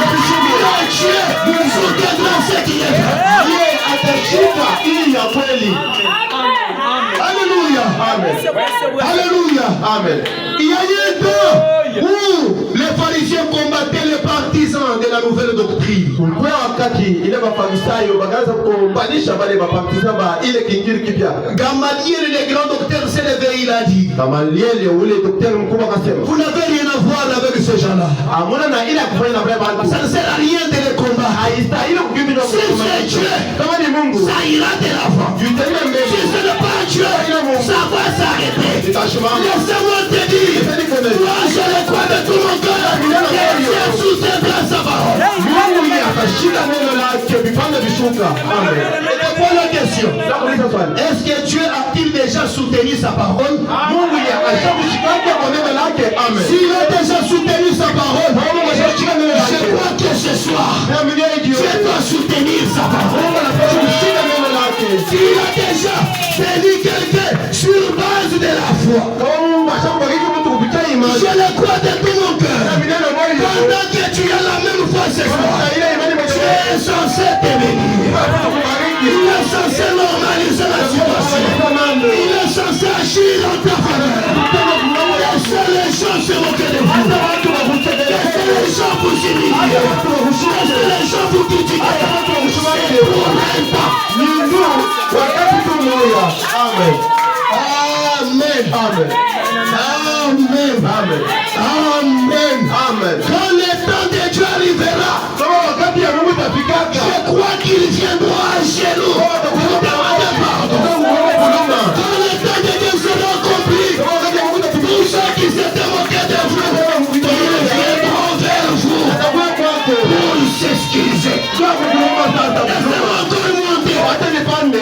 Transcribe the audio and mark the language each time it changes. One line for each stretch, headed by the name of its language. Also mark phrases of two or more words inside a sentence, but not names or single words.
French: Le Dieu soutiendra ce qui est vrai. Alléluia. Amen. Alléluia. Amen. Il y a eu un temps où les pharisiens combattaient les partisans de la nouvelle doctrine.
Swahili: Kulikuwa wakati ile mafarisayo wakaanza kubanisha wale mapartisan ba ile kingine kipya.
French: Gamaliel, le grand docteur, s'est levé, il a dit,
Swahili: Gamaliel ule daktari mkubwa akasema,
French: vous n'avez rien à voir avec ces gens-là.
Swahili: amuna na ile kufanya na baba bantu.
French: Ça ne sert à rien de les combattre.
Swahili: Haistahili kukimbizwa
French: Si c'est Dieu,
Swahili: kama ni Mungu.
French: ça ira de l'avant.
Swahili: Yutembea
French: Si
Swahili: mbele.
French: ce n'est pas Dieu, ça va s'arrêter. Détachement. Laissez-moi te dire, moi je le crois de tout mon cœur, et Dieu soutiendra sa parole.
Swahili: Mungu atashika neno lake vipande vishuka. Amen.
French: Et voilà la question.
Swahili: Nakuuliza swali.
French: Est-ce que Dieu a-t-il déjà soutenu sa parole?
Swahili: Mungu ashakushikaje kwa neno lake? Amen.
French: S'il a déjà soutenu sa parole,
Swahili: Mungu ashashika neno
French: je
Swahili: lake.
French: crois que ce soir,
Swahili: Naamini Dieu.
French: Dieu doit soutenir sa parole.
Swahili: Mungu anapaswa kushika neno lake.
French: S'il a déjà béni quelqu'un sur base de la foi,
Swahili: Kama Mungu ashakubariki mtu kupitia imani.
French: je le crois de tout mon cœur.
Swahili: Naamini neno moja.
French: Pendant que tu as la même foi ce soir,
Swahili: Na ile imani
French: tu
Swahili: moja.
French: es censé te bénir. Il est censé normaliser la situation. Il est censé agir en ta faveur. Laissez les gens se moquer de vous. Laissez les gens vous humilier. Laissez les gens vous critiquer. C'est pour un temps.
Swahili: Wakati tu moja. Amen. Amen. Amen. Amen. Amen. Amen. Amen.
French: Quand le temps de Dieu arrivera,
Swahili: Kama wakati ya Mungu itafikaka.
French: je crois qu'il viendra à genoux pour demander pardon. Quand le temps de Dieu sera accompli, tous ceux qui s'étaient moqués de vous, ils viendront vers vous pour s'excuser. Laissez-moi encore monter.